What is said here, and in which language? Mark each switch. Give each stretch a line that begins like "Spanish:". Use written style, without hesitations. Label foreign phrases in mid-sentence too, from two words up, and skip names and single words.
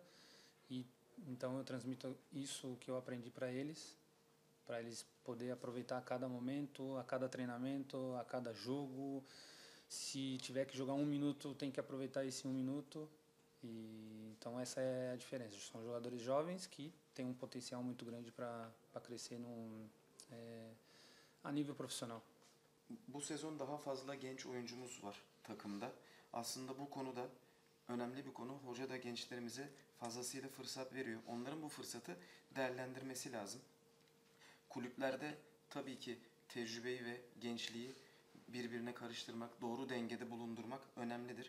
Portuguese: E então eu transmito isso que eu aprendi para eles poder aproveitar a cada momento, a cada treinamento, a cada jogo. Se tiver que jogar 1 minuto, tem que aproveitar esse 1 minuto. E então essa é a diferença. São jogadores jovens que têm um potencial muito grande para crescer a nível profissional.
Turkish: Bu sezon daha fazla genç oyuncumuz var takımda. Aslında bu konuda önemli bir konu. Hoca da gençlerimize fazlasıyla fırsat veriyor. Onların bu fırsatı değerlendirmesi lazım. Kulüplerde tabii ki tecrübeyi ve gençliği birbirine karıştırmak, doğru dengede bulundurmak önemlidir.